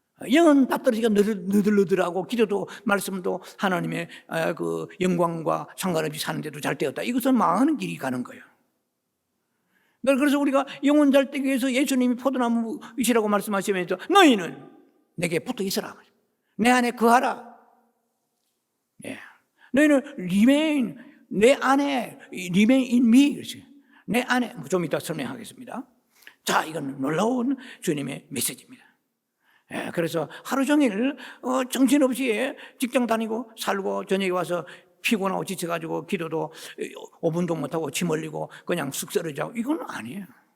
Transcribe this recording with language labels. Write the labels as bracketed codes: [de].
[ko] 영은 다 떨어지니까 너덜너덜하고 기도도 말씀도 하나님의 그 영광과 상관없이 사는데도 잘 되었다. 이것은 망하는 길이 가는 거예요. 그래서 우리가 영혼 잘 되기 위해서 예수님이 포도나무이시라고 말씀하시면서 너희는 내게 붙어 있어라. 내 안에 거하라. 예. 너희는 [en] remain, [ko] 내 안에 [en] remain in me. [ko] 그렇지. 내 안에 좀 이따 설명하겠습니다. 자, 이건 놀라운 주님의 메시지입니다. 예, 그래서 하루 종일 정신없이 직장 다니고 살고 저녁에 와서 피곤하고 지쳐가지고 기도도 5분도 못하고 침 흘리고 그냥 쑥 쓰러지고 이건 아니에요.